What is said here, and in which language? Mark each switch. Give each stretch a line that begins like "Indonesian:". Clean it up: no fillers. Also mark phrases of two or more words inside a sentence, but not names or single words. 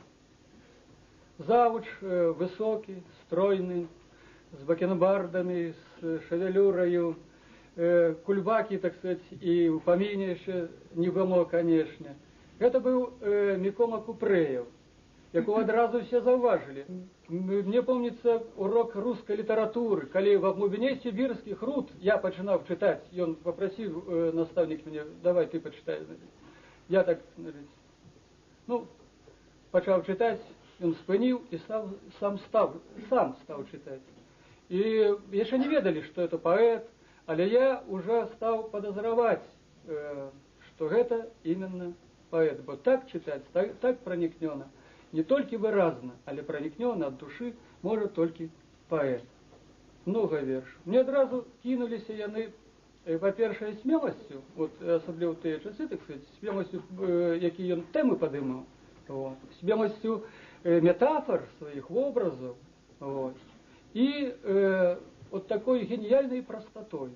Belarusian: Завуч высокі, стройны, з бакенбардамі, з шевелюраю, кульбакі,
Russian: так сказать,
Belarusian: і ў паміне яшчэ не было, канешне. Гэта быў Микола Купреев, якого адразу все заўважылі.
Russian: Мне помнится урок русской литературы, калі в глубине сибирских руд
Belarusian: я пачынаў чытаць,
Russian: ён попросил наставник мне: давай ты почитай.
Belarusian: Я так, пачаў чытаць, ён спыніў і сам стаў чытаць. І яшчэ не ведалі,
Russian: что это поэт, але я уже стал подозревать, что это именно поэт, бо так читать, так проникненно. Не только выразно, але проникненно от души может только поэт. Много верш.
Belarusian: Мне одразу кинулись яны па-першае, смеласцю, от, асабліва тыя часы,
Russian: так сказать,
Belarusian: смеласцю, якія ён тэмы падымаў, вот, смеласцю метафор сваіх вобразаў, вот, і от такой геніяльнай прастатой.